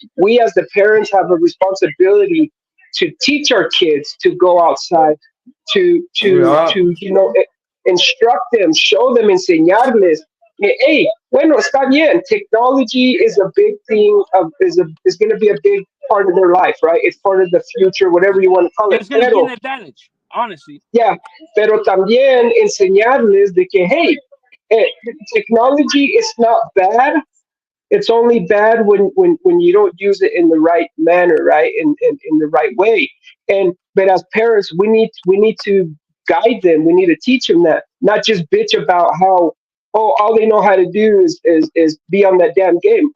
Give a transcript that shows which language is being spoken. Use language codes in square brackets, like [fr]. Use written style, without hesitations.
[en] We as the parents have a responsibility to teach our kids to go outside, Yeah. to instruct them, show them, [es] enseñarles. Hey, bueno, está bien. [en] Technology is a big thing. Is going to be a big part of their life, right? It's part of the future, whatever you want to call it. It's gonna be an [es] Pero, [en] advantage, honestly. [es] yeah, pero también enseñarles de que, hey, eh, [en] technology is not bad. It's only bad when you don't use it in the right manner, right? In the right way. But as parents, we need to guide them. We need to teach them that, not just bitch about how, oh, all they know how to do is be on that damn game.